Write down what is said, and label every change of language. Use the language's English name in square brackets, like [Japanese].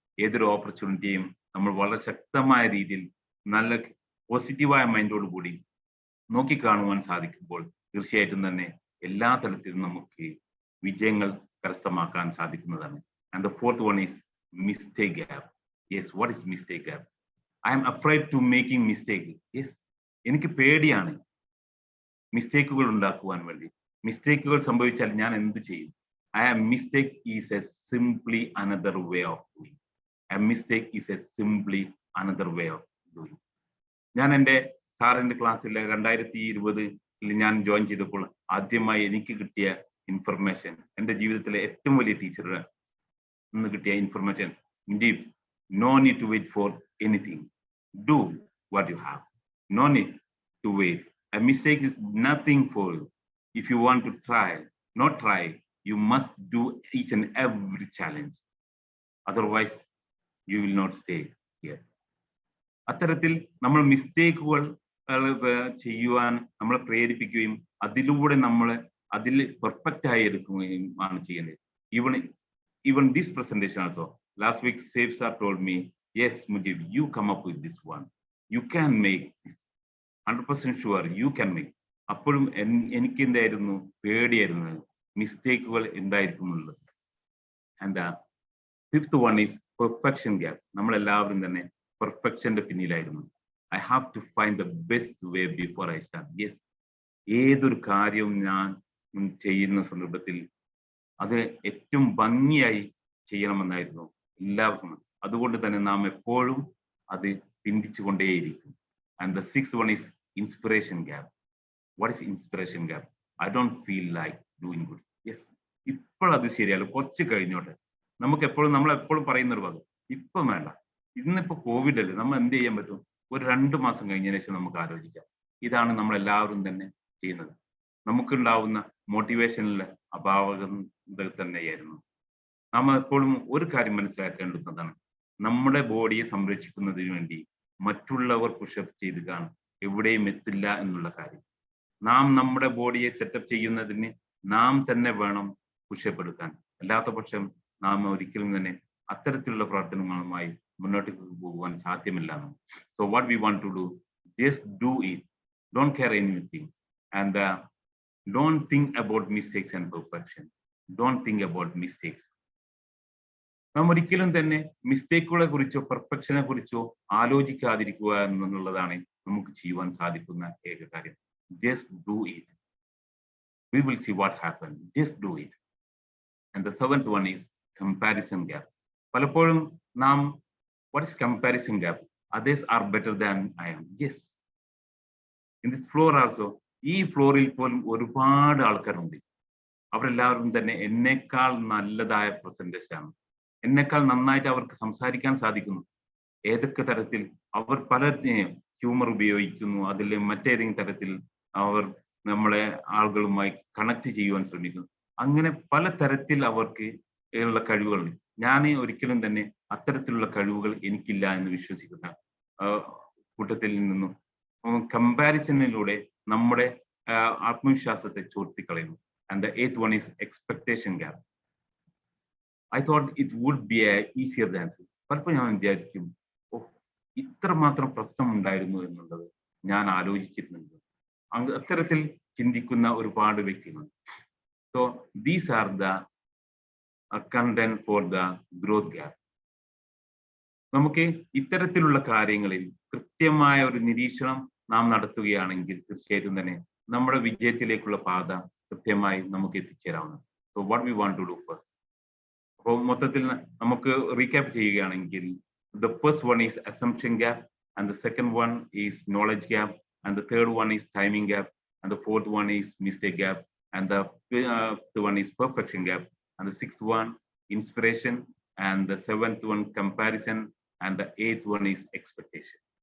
[Malayalam] ഏതൊരു ഓപ്പർച്യൂണിറ്റിയും നമ്മൾ വളരെ ശക്തമായ രീതിയിൽ നല്ല പോസിറ്റീവായ മൈൻഡോട് കൂടി നോക്കിക്കാണുവാൻ സാധിക്കുമ്പോൾ തീർച്ചയായിട്ടും തന്നെ എല്ലാ തലത്തിലും നമുക്ക് വിജയങ്ങൾ കരസ്ഥമാക്കാൻ സാധിക്കുന്നതാണ്. [English] And the fourth one is mistake gap. Yes, what is mistake gap? I am afraid to making mistake. Yes, [Malayalam] എനിക്ക് പേടിയാണ് മിസ്റ്റേക്കുകൾ ഉണ്ടാക്കുവാൻ വേണ്ടി. മിസ്റ്റേക്കുകൾ സംഭവിച്ചാൽ ഞാൻ എന്ത് ചെയ്യും? [English] Mistake is a simply another way of doing. A mistake is a simply another way of doing. [Malayalam] ഞാൻ എൻ്റെ സാറിൻ്റെ ക്ലാസ്സിലെ 2020 ഞാൻ ജോയിൻ ചെയ്തപ്പോൾ ആദ്യമായി എനിക്ക് കിട്ടിയ ഇൻഫർമേഷൻ, എൻ്റെ ജീവിതത്തിലെ ഏറ്റവും വലിയ ടീച്ചറുടെ നിന്ന് കിട്ടിയ information, Mujeeb, [English] no need to wait for anything. Do what you have. No need to wait. A mistake is nothing for you. If you want to try, not try. You must do each and every challenge. Otherwise, you will not stay here. [Malayalam] അത്തരത്തിൽ നമ്മൾ മിസ്റ്റേക്കുകൾ ചെയ്യുവാൻ നമ്മളെ പ്രേരിപ്പിക്കുകയും അതിലൂടെ നമ്മളെ അതിൽ perfect ആയി എടുക്കുകയും ആണ് ചെയ്യേണ്ടത്. [English] Even this presentation also, last week Saif sir told me, yes Mujib, you come up with this one. You can make this. 100% sure you can make. [Malayalam] അപ്പോഴും എനിക്ക് എന്തായിരുന്നു? പേടിയായിരുന്നു മിസ്റ്റേക്കുകൾ എന്തായിരിക്കുന്നുള്ളത്. [English] And fifth one is perfection gap. [Malayalam] നമ്മളെല്ലാവരും തന്നെ പെർഫെക്ഷന്റെ പിന്നിലായിരുന്നു. [English] I have to find the best way before I start. [Malayalam] Yes, ഏതൊരു കാര്യവും ഞാൻ ചെയ്യുന്ന സന്ദർഭത്തിൽ അത് ഏറ്റവും ഭംഗിയായി ചെയ്യണമെന്നായിരുന്നു എല്ലാവർക്കും. അതുകൊണ്ട് തന്നെ നാം എപ്പോഴും അത് ചിന്തിച്ചുകൊണ്ടേയിരിക്കും. [English] And the sixth one is inspiration gap. What is inspiration gap? I don't feel like doing good. [Malayalam] Yes, ഇപ്പോൾ അത് ശരിയല്ല, കുറച്ച് കഴിഞ്ഞോട്ടെ. നമുക്ക് എപ്പോഴും നമ്മൾ എപ്പോഴും പറയുന്ന ഒരു ഭാഗം ഇപ്പം വേണ്ട. ഇന്നിപ്പോ കോവിഡ് അല്ലേ, നമ്മൾ എന്ത് ചെയ്യാൻ പറ്റും? ഒരു 2 മാസം കഴിഞ്ഞതിന് ശേഷം നമുക്ക് ആലോചിക്കാം. ഇതാണ് നമ്മൾ എല്ലാവരും തന്നെ ചെയ്യുന്നത്. നമുക്കുണ്ടാവുന്ന മോട്ടിവേഷനിലെ അഭാവകത തന്നെയായിരുന്നു. നാം എപ്പോഴും ഒരു കാര്യം മനസ്സിലാക്കേണ്ടുന്നതാണ്, നമ്മുടെ ബോഡിയെ സംരക്ഷിക്കുന്നതിന് വേണ്ടി മറ്റുള്ളവർ പുഷപ്പ് ചെയ്ത് കാണും എവിടെയും എത്തില്ല എന്നുള്ള കാര്യം. നാം നമ്മുടെ ബോഡിയെ സെറ്റപ്പ് ചെയ്യുന്നതിന് നാം തന്നെ വേണം പുഷപ്പ് എടുക്കാൻ. അല്ലാത്ത പക്ഷം നാം ഒരിക്കലും തന്നെ അത്തരത്തിലുള്ള പ്രവർത്തനങ്ങളുമായി മുന്നോട്ട് പോകുവാൻ സാധ്യമല്ല. [English] So what we want to do, just do it, don't care anything, and don't think about mistakes and perfection. Don't think about mistakes. [Malayalam] നാം ഒരിക്കലും തന്നെ മിസ്റ്റേക്കുകളെ കുറിച്ചോ പെർഫെക്ഷനെ കുറിച്ചോ ആലോചിക്കാതിരിക്കുക എന്നുള്ളതാണ് നമുക്ക് ചെയ്യുവാൻ സാധിക്കുന്ന ഏക കാര്യം. [English] Just do it. We will see what happens. Just do it. And the seventh one is comparison gap. [Malayalam] പലപ്പോഴും നാം, [English] what is comparison gap? Others are better than I am. Yes. In this floor also, [Malayalam] ഈ ഫ്ലോറിൽ പോലും ഒരുപാട് ആൾക്കാരുണ്ട്. അവരെല്ലാവരും തന്നെ എന്നേക്കാൾ നല്ലതായ പ്രസന്റേഷൻ ആണ്. എന്നേക്കാൾ നന്നായിട്ട് അവർക്ക് സംസാരിക്കാൻ സാധിക്കുന്നു. ഏതൊക്കെ തരത്തിൽ അവർ പല ഹ്യൂമർ ഉപയോഗിക്കുന്നു, അതിൽ മറ്റേതെങ്കിലും തരത്തിൽ അവർ നമ്മളെ ആളുകളുമായി കണക്ട് ചെയ്യുവാൻ ശ്രമിക്കുന്നു. അങ്ങനെ പല തരത്തിൽ അവർക്ക് ഉള്ള കഴിവുകളുണ്ട്. ഞാൻ ഒരിക്കലും തന്നെ അത്തരത്തിലുള്ള കഴിവുകൾ എനിക്കില്ല എന്ന് വിശ്വസിക്കുന്ന കൂട്ടത്തിൽ നിന്നും കമ്പാരിസണിലൂടെ നമ്മുടെ ആത്മവിശ്വാസത്തെ ചോർത്തിക്കളയുന്നു. [English] And the eighth one is expectation gap. I thought it would be a easier than it. [Malayalam] പലപ്പോഴും ഞാൻ വിചാരിക്കും, ഇത്രമാത്രം പ്രശ്നം ഉണ്ടായിരുന്നു എന്നുള്ളത് ഞാൻ ആലോചിച്ചിരുന്നുണ്ട്. അത്തരത്തിൽ ചിന്തിക്കുന്ന ഒരുപാട് വ്യക്തികൾ. [English] So these are the content for the growth gap. [Malayalam] നമുക്ക് ഇത്തരത്തിലുള്ള കാര്യങ്ങളിൽ കൃത്യമായ ഒരു നിരീക്ഷണം നാം നടത്തുകയാണെങ്കിൽ തീർച്ചയായിട്ടും തന്നെ നമ്മുടെ വിജയത്തിലേക്കുള്ള പാത കൃത്യമായി നമുക്ക് എത്തിച്ചേരാവുന്നതാണ്. [English] So what we want to do first. [Malayalam] അപ്പോൾ മൊത്തത്തിൽ നമുക്ക് റീക്യാപ്പ് ചെയ്യുകയാണെങ്കിൽ, [English] the first one is assumption gap, and the second one is knowledge gap, and the third one is timing gap, and the fourth one is mistake gap, and the fifth one is perfection gap, and the sixth one inspiration, and the seventh one comparison, and the eighth one is expectation.